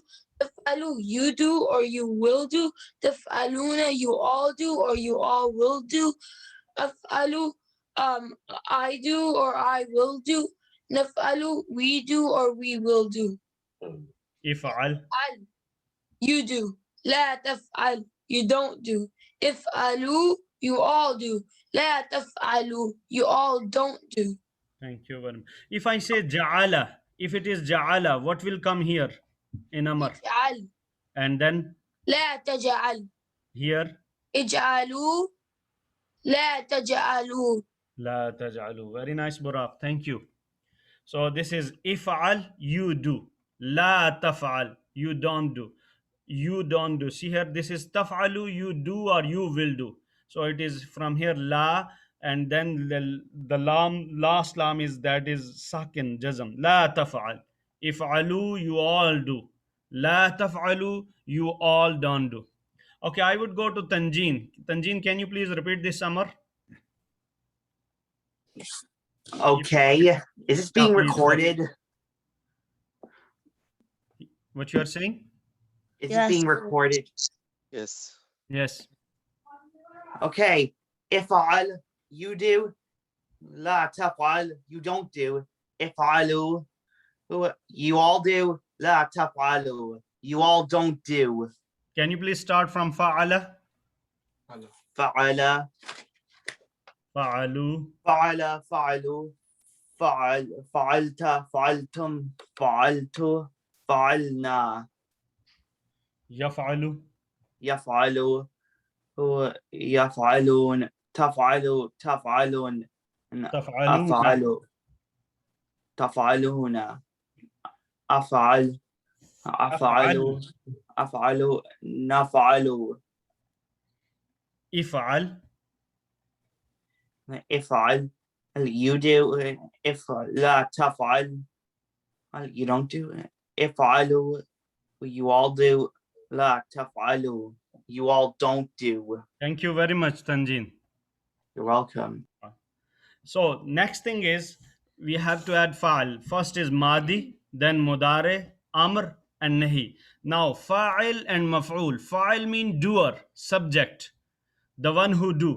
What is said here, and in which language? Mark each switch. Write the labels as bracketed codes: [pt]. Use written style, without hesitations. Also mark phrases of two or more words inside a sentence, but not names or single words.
[en] Taf'alu, you do or you will do. Taf'aluna, you all do or you all will do. Af'alu, I do or I will do. Naf'alu, we do or we will do. If'al. Al, you do. [ar] لا تفعل, [en] you don't do. If'alu, you all do. [ar] لا تفعلوا, [en] you all don't do. Thank you very much. If I say ja'ala, if it is ja'ala, what will come here in Amr? Ij'al, And then [ar] لا تجعل. [en] here, [ar] اجعلوا، لا تجعلوا. لا تجعلوا. [en] Very nice, Buraq. Thank you. So this is if'al, you do. [ar] لا تفعل, [en] you don't do. You don't do. See here, this is taf'alu, you do or you will do. So it is from here la, and then the lam, last lam is that is sakin, jazm. [ar] لا تفعل. افعلوا, [en] you all do. [ar] لا تفعلوا, [en] you all don't do. Okay, I would go to Tanjeen. Tanjeen, can you please repeat this, Amar? Okay. Is this being Please. recorded? What you are saying? Is Yes. this being recorded? Yes. Yes. Okay. If'al, you do. [ar] لا تفعل, [en] you don't do. If'alu, you all do. [ar] لا تفعلوا, [en] you all don't do. Can you please start from fa'ala? Fa'ala, Fa'alu. [ar] فعل، فعلوا. فعلت فعلتم فعلت فعلنا يفعل. يفعل هو يفعلون تفعل تفعلون تفعلون. أفعل تفعلون أفعل أفعل. أفعل أفعل نفعل افعل. [en] افعل you do if [ar] لا تفعل [en] you don't do it افعلوا you all do [ar] لا تفعلوا [en] you all don't do. Thank you very much, Tanjin. You're welcome. So next thing is we have to add fa'al. First is madi, then mudare, amr, and nahi. Now fa'il and maf'ul. Fa'il mean doer, subject, the one who do.